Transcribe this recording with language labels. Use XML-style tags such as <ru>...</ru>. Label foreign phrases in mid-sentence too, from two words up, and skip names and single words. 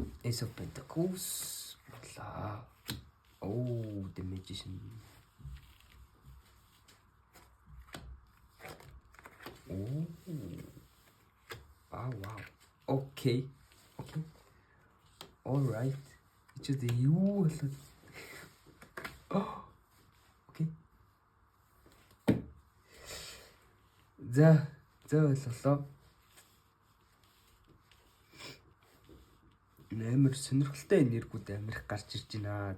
<en>Ace of Pentacles боллоо. Oh, the Magician. Oh. Wow. Okay. All right.</en> <mn>Чи дээ юу болоод. Окей. За боллоо. Амар сонирхолтой энергиуд амирх гарч ирж байна.</mn>